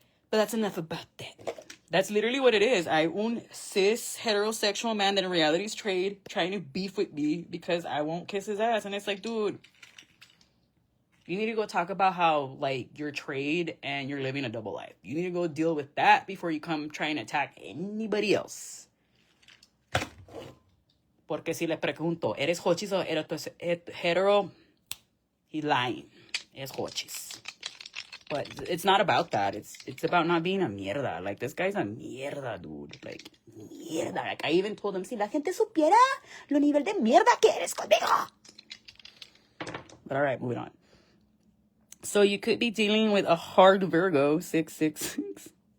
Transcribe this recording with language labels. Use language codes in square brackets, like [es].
[en] But that's enough about that. That's literally what it is. Un cis heterosexual man that in reality is trade trying to beef with me because I won't kiss his ass. And it's like, dude, you need to go talk about how, like, you're trade and you're living a double life. You need to go deal with that before you come try and attack anybody else. [es] Porque si le pregunto, ¿eres hochis o eres hetero? [en] He's lying. [es] Es hochis. [en] But it's not about that. It's about not being a mierda. Like, this guy's a mierda, dude. Like, mierda. Like, I even told him, [es] si la gente supiera lo nivel de mierda que eres conmigo. [en] But all right, moving on. So you could be dealing with a hard Virgo, 666.